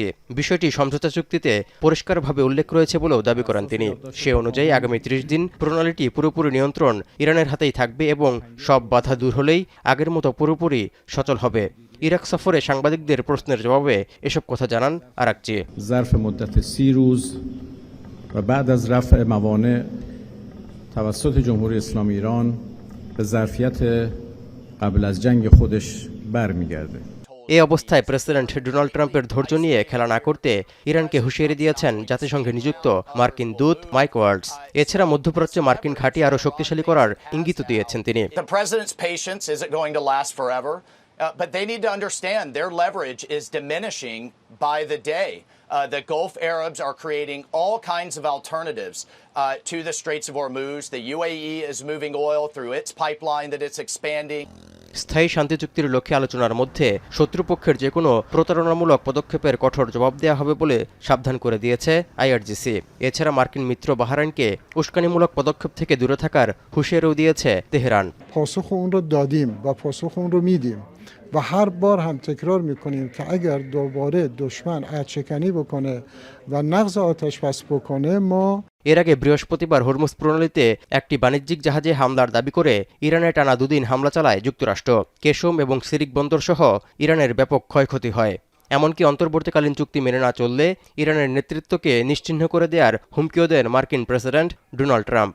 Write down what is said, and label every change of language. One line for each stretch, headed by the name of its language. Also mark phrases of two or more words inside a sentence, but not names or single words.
Bangla: বিষয়টি সমঝোতা চুক্তিতে পরিষ্কারভাবে উল্লেখ রয়েছে বলেও দাবি করেন তিনি। সে অনুযায়ী আগামী 30 দিন প্রণালীটি পুরোপুরি নিয়ন্ত্রণ ইরানের হাতেই থাকবে এবং সব বাধা দূর হলেই আগের মতো পুরোপুরি সচল হবে। ইরাক সফরে সাংবাদিকদের প্রশ্নের জবাবে এসব কথা জানান আরাকচি।
Persian: ظرف مدت 30 روز و بعد از رفع موانع توسط جمهوری اسلامی ایران به ظرفیت قبل از جنگ خودش برمیگرده।
Bangla: এই অবস্থায় প্রেসিডেন্ট ডোনাল্ড ট্রাম্পের ধৈর্য নিয়ে খেলা না করতে ইরানকে হুঁশিয়ারি দিয়েছেন জাতিসংঘে নিযুক্ত মার্কিন দূত মাইক ওয়ার্ডস। এছাড়া মধ্যপ্রাচ্যে মার্কিন ঘাঁটি আরও শক্তিশালী করার ইঙ্গিত দিয়েছেন তিনি।
English: But they need to understand their leverage is diminishing by the day. The Gulf Arabs are creating all kinds of alternatives to the Straits of Hormuz. The UAE is moving oil through its pipeline that it's expanding.
Bangla: স্থায়ী শান্তি চুক্তির লক্ষ্যে আলোচনার মধ্যে শত্রুপক্ষের যে কোনো প্রতারণামূলক পদক্ষেপের কঠোর জবাব দেওয়া হবে বলে সাবধান করে দিয়েছে আইআরজিসি। এছাড়া মার্কিন মিত্র বাহরাইনকে উস্কানিমূলক পদক্ষেপ থেকে দূরে থাকার হুঁশিয়ারিও দিয়েছে তেহরান।
Persian: پاسخ اون رو دادیم و پاسخ اون رو میدیم و هر بار هم تکرار میکنیم که اگر دوباره دشمن عدشکنی بکنه و نقض آتش بس بکنه ما
Bangla: এর আগে বৃহস্পতিবার হরমুজ প্রণালীতে একটি বাণিজ্যিক জাহাজে হামলার দাবি করে ইরানে টানা 2 দিন হামলা চালায় যুক্তরাষ্ট্র। কেশম এবং সিরিক বন্দর সহ ইরানের ব্যাপক ক্ষয়ক্ষতি হয়। এমনকি অন্তর্বর্তীকালীন চুক্তি মেনে না চললে ইরানের নেতৃত্বকে নিশ্চিহ্ন করে দেওয়ার হুমকিও দেন মার্কিন প্রেসিডেন্ট ডোনাল্ড ট্রাম্প।